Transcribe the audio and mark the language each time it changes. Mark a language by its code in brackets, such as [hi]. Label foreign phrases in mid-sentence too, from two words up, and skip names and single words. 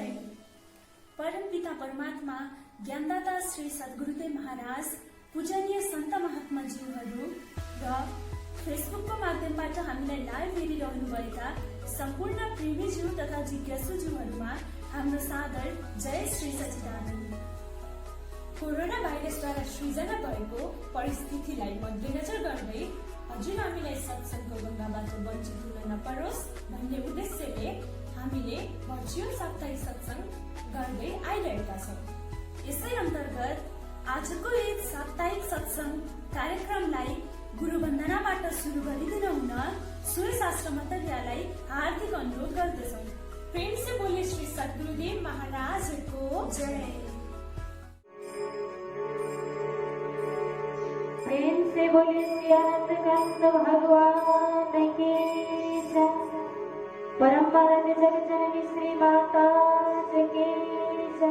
[ne] परमपिता परमात्मा ज्ञानदाता श्री सद्गुरुदेव महाराज, पूजनीय सन्त महात्माज्यूहरू र फेसबुकको माध्यमबाट हामीलाई लाइभ हेरिरहनुभएका सम्पूर्ण प्रेमीज्यू तथा जिज्ञासुज्यूहरूमा हाम्रो सादर जय श्री सच्चिदानन्द। कोरोना भाइरसद्वारा सृजना भएको परिस्थितिलाई मध्यनजर गर्दै हजुर हामीलाई सत्सङ्गको गङ्गाबाट वञ्चित हुन नपरोस् भन्ने उद्देश्यले हामीले भर्चुअल साप्ताहिक सत्सङ्ग गर्दै आइरहेका छौँ। यसै अन्तर्गत आजको यस साप्ताहिक सत्सङ्ग कार्यक्रमलाई गुरुवन्दनाबाट सुरु गरिदिन हुन सूर्यशास्त्र मतरियालाई हार्दिक अनुरोध गर्दछौँ। [hi] प्रेम से बोले श्री सद्गुरुदेव महाराज को जय। प्रेम से बोले श्री अनंत कंद भगवान की जय। परम आराध्य जगत जननी श्री माता की जय।